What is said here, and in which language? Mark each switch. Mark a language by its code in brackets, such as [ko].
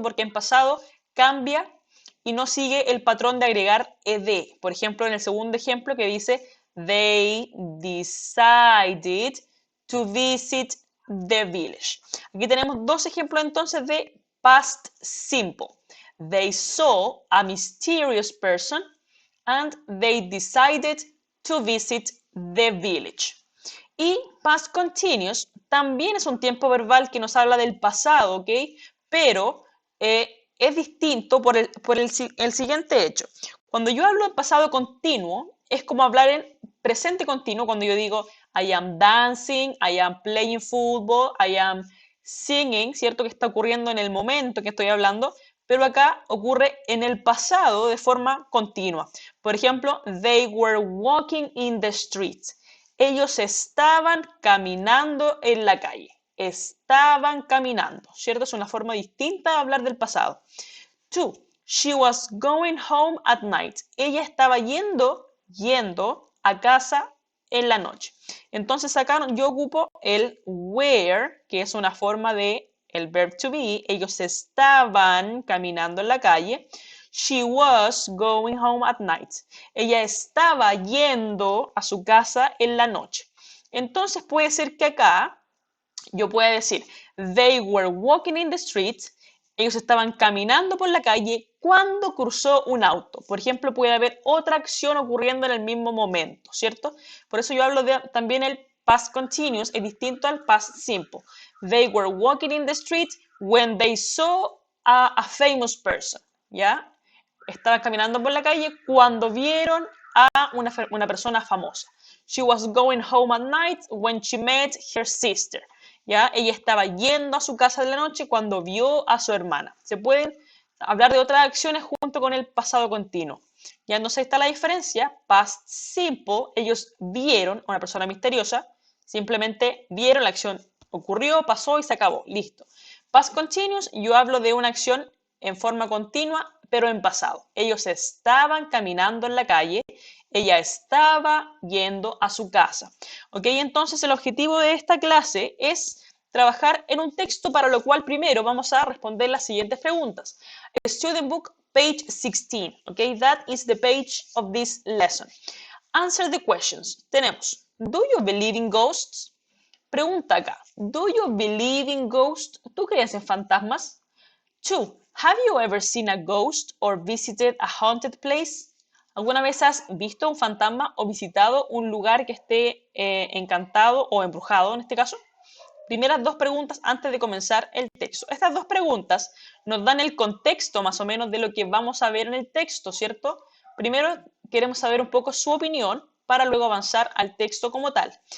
[es] Porque en pasado cambia y no sigue el patrón de agregar ed. Por ejemplo, en el segundo ejemplo que dice [en] they decided to visit the village. [es] Aquí tenemos dos ejemplos entonces de past simple. [en] They saw a mysterious person and they decided to visit the village. [es] Y past continuous también es un tiempo verbal que nos habla del pasado, ¿ok? Pero es distinto por el siguiente hecho. Cuando yo hablo en pasado continuo, es como hablar en presente continuo cuando yo digo [en] I am dancing, I am playing football, I am singing, [es] ¿cierto? Que está ocurriendo en el momento que estoy hablando, pero acá ocurre en el pasado de forma continua. Por ejemplo, [en] they were walking in the street. [es] Ellos estaban caminando en la calle. Estaban caminando, ¿cierto? Es una forma distinta de hablar del pasado. 2. [en] She was going home at night. [es] Ella estaba yendo a casa en la noche. Entonces acá yo ocupo el were, que es una forma de el verb to be. Ellos estaban caminando en la calle. [en] She was going home at night. [es] Ella estaba yendo a su casa en la noche. Entonces puede ser que acá yo pueda decir [en] they were walking in the street. [es] Ellos estaban caminando por la calle cuando cruzó un auto. Por ejemplo, puede haber otra acción ocurriendo en el mismo momento, ¿cierto? Por eso yo hablo de también el past continuous, es distinto al past simple. [en] They were walking in the street when they saw a famous person, [es] ¿ya? Estaban caminando por la calle cuando vieron a una persona famosa. [en] She was going home at night when she met her sister. [es] ¿Ya? Ella estaba yendo a su casa de la noche cuando vio a su hermana. Se pueden hablar de otras acciones junto con el pasado continuo. Ya no sé, está la diferencia. Past simple, ellos vieron a una persona misteriosa, simplemente vieron la acción, ocurrió, pasó y se acabó, listo. Past continuous, yo hablo de una acción en forma continua, pero en pasado. Ellos estaban caminando en la calle, ella estaba yendo a su casa. ¿Ok? Entonces el objetivo de esta clase es trabajar en un texto, para lo cual primero vamos a responder las siguientes preguntas. [en] Student book, page 16. ¿Ok? That is the page of this lesson. Answer the questions. [es] Tenemos, [en] do you believe in ghosts? [es] Pregunta acá, [en] do you believe in ghosts? [es] ¿Tú crees en fantasmas? 2. [en] Have you ever seen a ghost or visited a haunted place? [es] ¿Alguna vez has visto un fantasma o visitado un lugar que esté encantado o embrujado en este caso? Primeras dos preguntas antes de comenzar el texto. Estas dos preguntas nos dan el contexto más o menos de lo que vamos a ver en el texto, ¿cierto? Primero queremos saber un poco su opinión para luego avanzar al texto como tal.